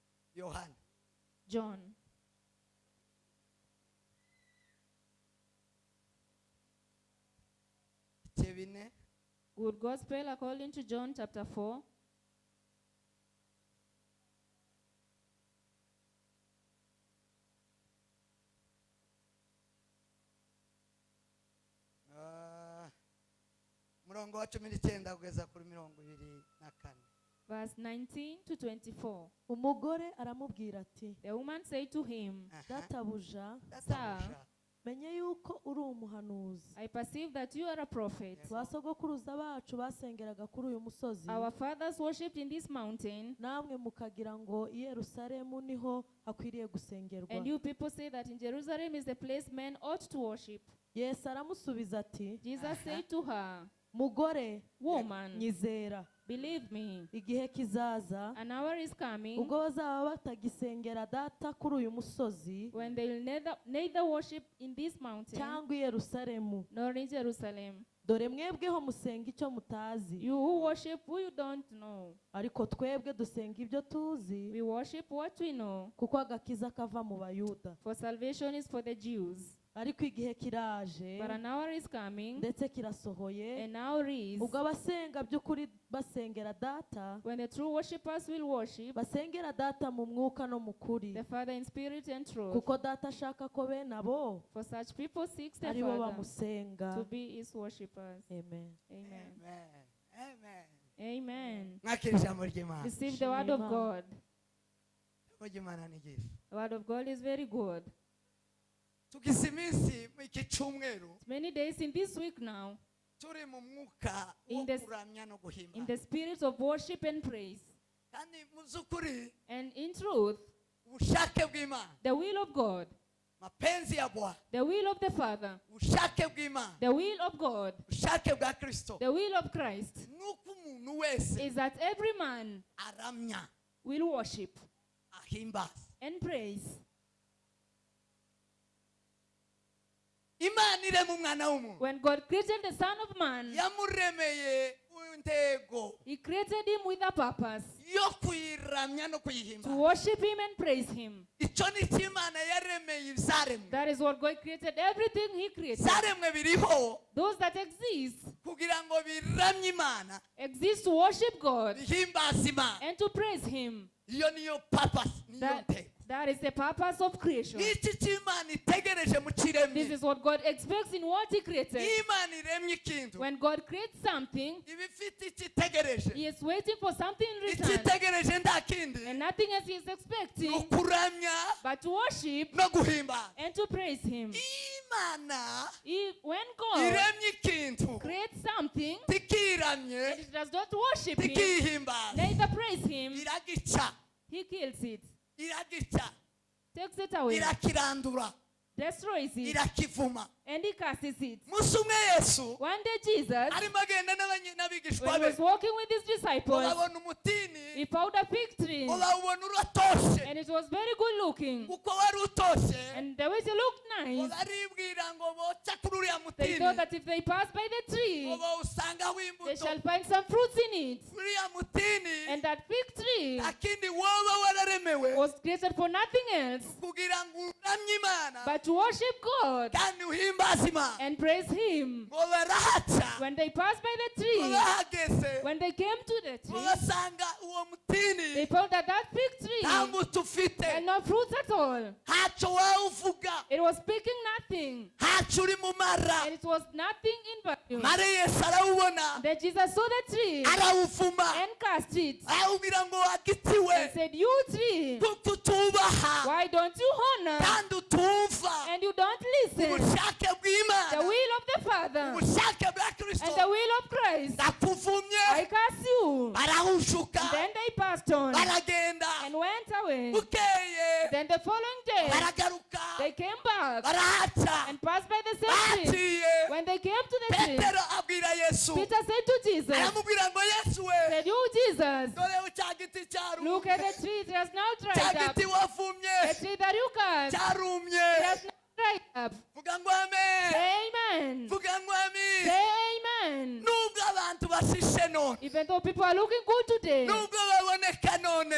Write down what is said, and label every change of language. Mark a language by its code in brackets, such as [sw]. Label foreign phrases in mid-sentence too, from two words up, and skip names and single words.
[rw] Yohana. [en] John. [rw] Tebine. [en] Good Gospel according to John chapter 4. [rw] Murongo wa 19 kugeza kuri 24. [en] Verse 19 to 24. [rw] Umugore aramubwira ati, [en] The woman said to him, [rw] databuja, [en] Sir, [rw] menye yuko uri umuhanuzi. [en] I perceive that you are a prophet. [rw] Basogokuruza bacu basengeraga kuri uyu musozi. [en] Our fathers worshipped in this mountain, [rw] namwe mukagira ngo i Yerusalemu niho hakwiriye gusengerwa. [en] and you people say that in Jerusalem is the place men ought to worship. [rw] Yesu aramusubiza ati, [en] Jesus said to her, [rw] mugore, [en] Woman, [rw] nyizera, [en] believe me, [rw] igihe kizaza [en] an hour is coming [rw] ubwo bazaba batagisengera data kuri uyu musozi [en] when they will neither worship in this mountain [rw] cyangwa i Yerusalemu. [en] nor in Jerusalem. [rw] Dore mwebweho musenga icyo mutazi, [en] You who worship who you don't know. [rw] ariko twebwe dusenga ibyo tuzi, [en] We worship what we know, [rw] kuko agakiza kava mu Bayuda. [en] for salvation is for the Jews. [rw] Ariko igihe kiraje [en] But an hour is coming, [rw] ndetse kirasohoye, [en] and now is, [rw] ubwo abasenga by'ukuri basengera data, [en] when the true worshippers will worship [rw] basengera data mu mwuka no mu kuri, [en] the Father in spirit and truth. [rw] kuko data ashaka ko bene abo [en] For such people seeks the [rw] ari bo [en] Father [rw] bamusenga. [en] to be his worshippers. [rw] Amen. [en] Amen. [rw] Amen. [en] Amen. [rw] Mwakira ijambo ry'Imana. [en] Receive the word of God. [rw] Ijambo ry'Imana ni ryiza. [en] The word of God is very good. [rw] Tugize iminsi mu iki cyumweru [en] Many days in this week now, [rw] turi mu mwuka wo [en] In the- [rw] kuramya no [en] in [rw] guhimbaza. [en] the spirit of worship and praise. [rw] Kandi mu by'ukuri [en] And in truth, [rw] ubushake bw'Imana, [en] the will of God, [sw] mapenzi ya Bwana, [en] the will of the Father, [rw] ubushake bw'Imana, [en] the will of God, [rw] ubushake bwa Kristo, [en] the will of Christ, [rw] nuko umuntu wese [en] is that every man [rw] aramya, [en] will worship [rw] ahimbaza. [en] and praise. [rw] Imana irema umwana w'umuntu, [en] When God created the Son of Man, [rw] yamuremeye intego [en] He created him with a purpose [rw] yo kuyiramya no [en] to [rw] kuyihimbaza. [en] worship Him and praise Him. [rw] Icyo ni cyo Imana yaremeye ibyaremwe. [en] That is what God created. Everything He created, [rw] Ibyaremwe biriho [en] those that exist, [rw] kugira ngo biramye Imana, [en] exist to worship God [rw] bihimbaza Imana. [en] and to praise Him. [rw] Iyo niyo purpose, niyo ntego. [en] That is the purpose of creation. [rw] N'iki cy'Imana itegereje mu kiremye. [en] This is what God expects in what He created. [rw] Iyo Imana iremye ikintu, [en] When God creates something, [rw] iba ifite icyo itegereje. [en] He is waiting for something in [rw] Icyo [en] return. [rw] itegereje nta kindi [en] And nothing else He is [rw] ni [en] expecting [rw] ukuramya [en] but to worship [rw] no guhimbaza. [en] and to praise Him. [rw] Imana [en] When God [rw] iremye ikintu [en] creates something [rw] tikiramye [en] and it does not worship Him, [rw] tikihimbaza, [en] neither praise Him, [rw] iragica, [en] He kills it, [rw] iragica, [en] takes it away, [rw] irakirandura, [en] destroys it, [rw] irakivuma. [en] and He curses it. [rw] Umunsi umwe Yesu [en] One day Jesus, [rw] arimo agenda n'abigishwa [en] when He be, was walking with His disciples, [rw] babona umutini, [en] He found a fig tree, [rw] babona uratoshe, [en] and it was very good looking. [rw] kuko wari utoshe, [en] And the way it looked nice, [rw] baribwira ngo boca kuri uriya [en] they [rw] mutini, [en] thought that if they pass by the tree, [rw] ngo bawusangaho [en] they [rw] imbuto. [en] shall find some fruits in it. [rw] Uriya mutini [en] And that fig tree [rw] nta kindi woba wararemewe [en] was created for nothing else [rw] kugira ngo uramye Imana [en] but to worship God [rw] kandi uhimbaze Imana. [en] and praise Him. [rw] Ngo barahaca, [en] When they passed by the [rw] ngo [en] tree, [rw] bahageze, [en] when they came to the [rw] ngo [en] tree, [rw] basanga uwo mutini [en] they found that that fig tree [rw] nta mbuto ufite, [en] had no fruits at all. [rw] ntacyo wawuvuga, [en] It was speaking nothing, [rw] ntacyo uri mu mara. [en] and it was nothing in value. [rw] Mare Yesu arawubona, [en] Then Jesus saw the tree [rw] arawuvuma, [en] and cast it [rw] arawubwira ngo wagitiwe, [en] and said, "You tree, [rw] kuko utubaha [en] why don't you honor [rw] kandi utumva [en] and you don't listen [rw] ubushake [en] the [rw] bw'Imana, [en] will of the Father [rw] ubushake bwa [en] and the [rw] Kristo. [en] will of Christ? [rw] Ndakuvumye, [en] I curse you." [rw] barahushuka, [en] And then they passed on [rw] baragenda, [en] and went away. [rw] bukeye [en] Then the following day, [rw] baragaruka, [en] they came back [rw] barahaca, [en] and passed by the same tree. [rw] baciye. [en] When they came to the tree, [rw] Petero abwira Yesu, [en] Peter said to Jesus, [rw] aramubwira ngo Yesu we, [en] said, "You Jesus, [rw] dore cya giti [en] look at [rw] cyarumye, [en] the tree, it has now [rw] cya [en] dried up. [rw] giti wavumye [en] The tree that you cut, [rw] cyarumye. [en] it has now dried up." [rw] Vuga ngo amen, [en] Say amen. [rw] vuga ngo amen. [en] Say amen. [rw] Nubwo abantu bashishe none [en] Even though people are looking good today, [rw] nubwo baboneka none